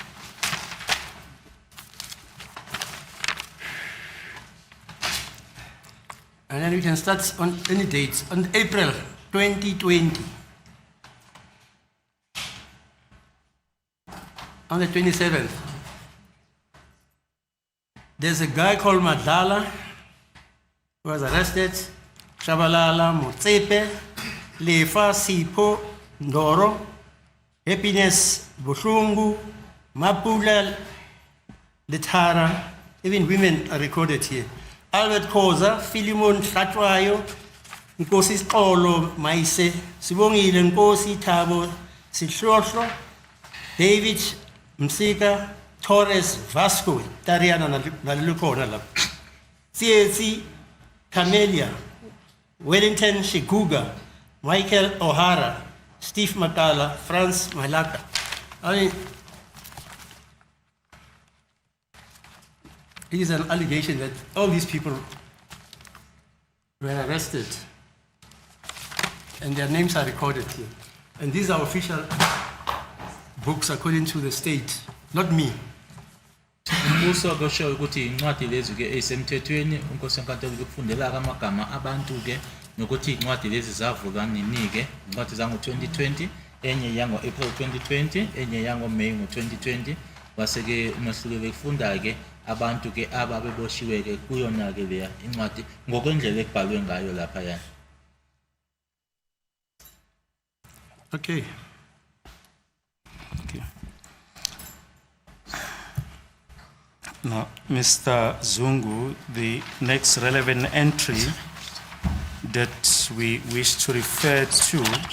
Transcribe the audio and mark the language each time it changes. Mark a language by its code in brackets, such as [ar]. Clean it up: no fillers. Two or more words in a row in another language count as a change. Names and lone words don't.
[en] And then we can start on any dates. On April 2020. On the 27th. There's a guy called Madala who was arrested. Shabalala, Motsepe, Lefa, Sipo, Ndoro, Happiness, Bushungu, Mapula, Letara. Even women are recorded here. Albert Koza, Philemon Shatwayo, Nkosi Olo Maise, Sibongile Nkosi Thabo Sihlohlo, David Msika, Torres Vasco, Tariana Nalukona Lab, CAC Camelia, Wellington Shiguga, Michael O'Hara, Steve Matala, Franz Malaka. I mean, it is an allegation that all these people were arrested and their names are recorded here. And these are official books according to the state, not me. [zu] Umbuso kusho ukuthi incwadi lezi ke esemthethweni unkosi enkantolo ukufundela amagama abantu ke nokuthi incwadi lezi zavulwa nini ke incwadi zango 2020 enye yango April 2020 enye yango May 2020 base ke umahluko bekufunda ke abantu ke ababeboshiwe ke kuyona ke leya incwadi ngokwendlela ekubhalwe ngayo lapha yana. [en] Okay. Now, Mr. Zungu, the next relevant entry that we wish to refer to